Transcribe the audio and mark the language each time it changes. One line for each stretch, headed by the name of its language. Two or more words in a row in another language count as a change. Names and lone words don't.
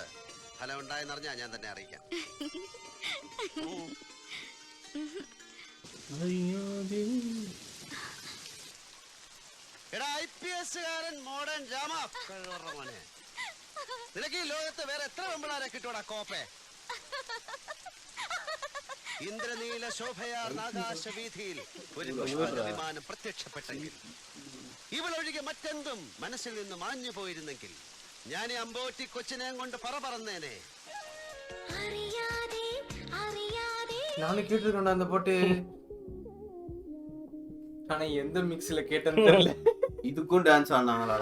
Malayalam: ഫലം ഉണ്ടായെന്നറിഞ്ഞാ ഞാൻ തന്നെ അറിയിക്കാം. എടാ IPS-കാരൻ മോഡേൺ ജാമാ മോനെ, നിനക്ക് ഈ ലോകത്ത് വേറെ എത്ര വെമ്പിളാരെ കിട്ടൂടാ കോപ്പേ? ഇന്ദ്രനീല ശോഭയാർന്ന ആകാശവീഥിയിൽ ഒരു വിമാനം പ്രത്യക്ഷപ്പെട്ടെങ്കിൽ, ഇവളൊഴികെ മറ്റെന്തും മനസ്സിൽ നിന്ന് മാഞ്ഞു പോയിരുന്നെങ്കിൽ, ഞാൻ ഈ അമ്പോറ്റി കൊച്ചിനെ കൊണ്ട് പറന്നേനെ.
Tamil: நானும் கேட்டிருக்கேன் அந்த பாட்டு, ஆனா எந்த மிக்ஸ்ல கேட்டேன்னு தெரியல. இதுக்கும் டான்ஸ் ஆனாங்களா?